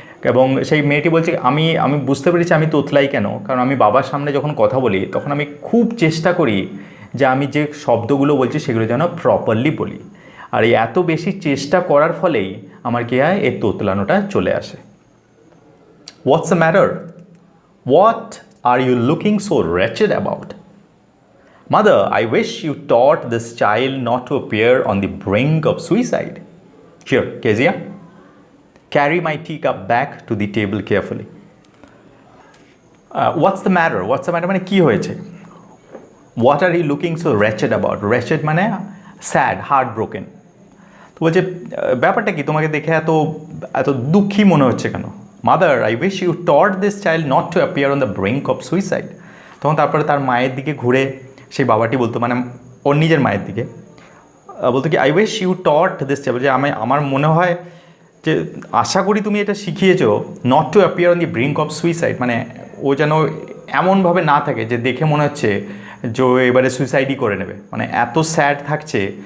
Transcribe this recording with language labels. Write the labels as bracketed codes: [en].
[bn] এবং সেই মেয়েটি বলছে আমি বুঝতে পেরেছি আমি তোতলাই কেন, কারণ আমি বাবার সামনে যখন কথা বলি তখন আমি খুব চেষ্টা করি যে আমি যে শব্দগুলো বলছি সেগুলো যেন প্রপারলি বলি, আর এই এত বেশি চেষ্টা করার ফলেই আমার কী হয়, এই তোতলানোটা চলে আসে। [en] What's the matter? What are you looking so wretched about? Mother, I wish you taught this child not to appear on the brink of suicide. Here, Kezia, carry my teacup back to the table carefully. What's the matter? What's the matter? [bn] মানে কি হয়েছে? [en] What are you looking so wretched about? Wretched মানে sad, heartbroken. [bn] তো বলছে ব্যাপারটা কি, তোমাকে দেখে এত দুঃখী মনে হচ্ছে কেন? [en] Mother, I wish you taught this child not to appear on the brink of suicide. [bn] তখন তারপরে তার মায়ের দিকে ঘুরে সেই বাবাটি বলতো, মানে ওর নিজের মায়ের দিকে বলতো কি, [en] I wish you taught this child, [bn] যে আমার মনে হয় যে আশা করি তুমি এটা শিখিয়েছো [en] not to appear on the brink of suicide, [bn] মানে ও যেন এমনভাবে না থাকে যে দেখে মনে হচ্ছে যে এবারে সুইসাইডই করে নেবে, মানে এত স্যাড থাকছে।